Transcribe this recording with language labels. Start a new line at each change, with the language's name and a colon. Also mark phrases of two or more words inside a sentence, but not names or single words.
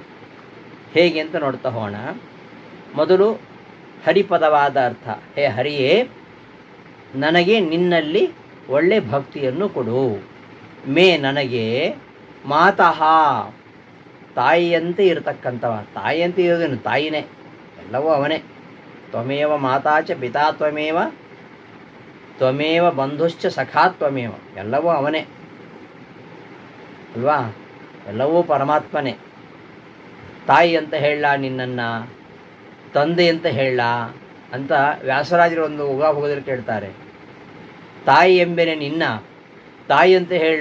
Kannada: ಹೇಗೆ ಅಂತ ನೋಡ್ತಾ ಹೋಗೋಣ. ಮೊದಲು ಹರಿಪದವಾದ ಅರ್ಥ. ಹೇ ಹರಿಯೇ, ನನಗೆ ನಿನ್ನಲ್ಲಿ ಒಳ್ಳೆ ಭಕ್ತಿಯನ್ನು ಕೊಡು. ಮೇ ನನಗೆ, ಮಾತಃ ತಾಯಿಯಂತೆ ಇರತಕ್ಕಂಥವ. ತಾಯಿಯಂತೆ ಇರೋದೇನು? ತಾಯಿನೇ, ಎಲ್ಲವೂ ಅವನೇ.
Sanskrit: ತ್ವಮೇವ ಮಾತಾ ಚ ಪಿತಾ ತ್ವಮೇವ ಬಂಧುಶ್ಚ ಸಖಾ ತ್ವಮೇವ,
Kannada: ಎಲ್ಲವೂ ಅವನೇ ಅಲ್ವಾ? ಎಲ್ಲವೂ ಪರಮಾತ್ಮನೇ. ತಾಯಿ ಅಂತ ಹೇಳ ನಿನ್ನನ್ನು, ತಂದೆ ಅಂತ ಹೇಳ ಅಂತ ವ್ಯಾಸರಾಜರು ಒಂದು ಉಗಾಭೋಗದಲ್ಲಿ ಕೇಳ್ತಾರೆ. ತಾಯಿ ಎಂಬೆನೆ ನಿನ್ನ, ತಾಯಿ ಅಂತ ಹೇಳ.